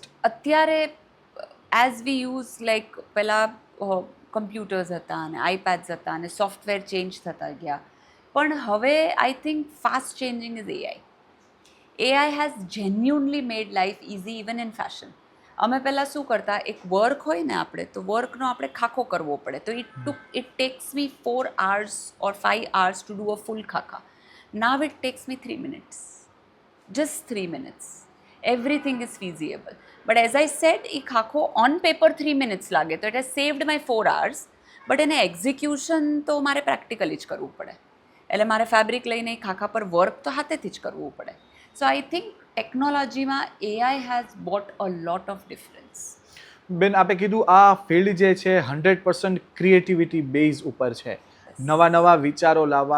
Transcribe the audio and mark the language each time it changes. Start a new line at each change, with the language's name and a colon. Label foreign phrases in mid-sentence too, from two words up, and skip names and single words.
Gujarati: અત્યારે
English: as we use like
Gujarati: પહેલાં કમ્પ્યુટર્સ હતા અને આઈપેડ્સ હતા અને સોફ્ટવેર ચેન્જ થતા ગયા, પણ હવે
English: I think fast changing is AI. AI has genuinely made life easy even in fashion.
Gujarati: અમે પહેલાં શું કરતા, એક વર્ક હોય ને આપણે, તો વર્કનો આપણે ખાખો કરવો પડે, તો
English: it takes me 4 hours or 5 hours to do a full
Gujarati: khaka.
English: Now it takes me 3 minutes, just 3 minutes. Everything is feasible. But as I said,
Gujarati: એ ખાખો
English: on paper 3 minutes
Gujarati: લાગે, તો
English: it has saved my 4 hours, but
Gujarati: એને એક્ઝિક્યુશન તો મારે પ્રેક્ટિકલી જ કરવું પડે. એટલે મારે ફેબ્રિક લઈને એ ખાખા પર વર્ક તો હાથેથી જ કરવું પડે.
English: so I think ટેકનોલોજીમાં AI has brought a lot of difference.
Gujarati: બેન, આપે કીધું આ ફિલ્ડ જે છે 100% ક્રિએટિવિટી બેઝ ઉપર છે, નવા વિચારો લાવવા.